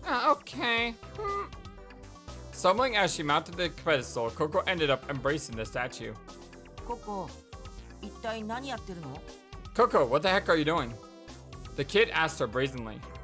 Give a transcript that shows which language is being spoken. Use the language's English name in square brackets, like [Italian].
[English] Okay. Stumbling as she mounted the pedestal, Coco ended up embracing the statue. [Japanese] Coco, 一体何やってるの? [English] Coco, what the heck are you doing? The kid asked her brazenly.